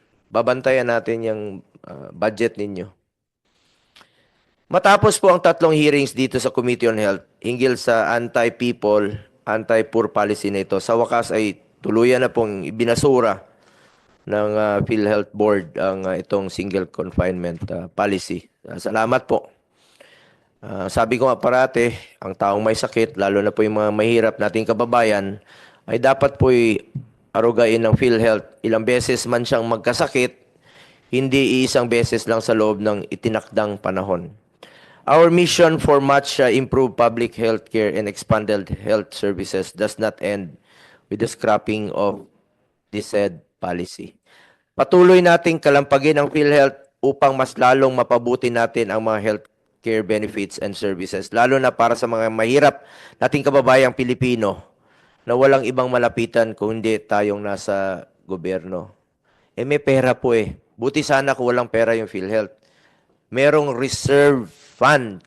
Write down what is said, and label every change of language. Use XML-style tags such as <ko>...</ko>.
<tl>Babantayan natin yung budget ninyo. Matapos po ang 3 hearings dito sa Committee on Health, hinggil sa anti-people, anti-poor policy na ito, sa wakas ay tuluyan na pong ibinasura ng PhilHealth Board ang itong single confinement policy. Salamat po. Sabi ko nga parate, ang taong may sakit, lalo na po yung mga mahirap nating kababayan, ay dapat po arugain ng PhilHealth. Ilang beses man siyang magkasakit, hindi iisang beses lang sa loob ng itinakdang panahon.</tl> <en>Our mission for much improved public health care and expanded health services does not end with the scrapping of this said policy.</en> <tl>Patuloy nating kalampagin ang PhilHealth upang mas lalong mapabuti natin ang mga health care benefits and services, lalo na para sa mga mahirap nating kababayang Pilipino na walang ibang malapitan kung hindi tayong nasa gobyerno. May pera po Buti sana kung walang pera yung PhilHealth. Merong reserve fund.</tl>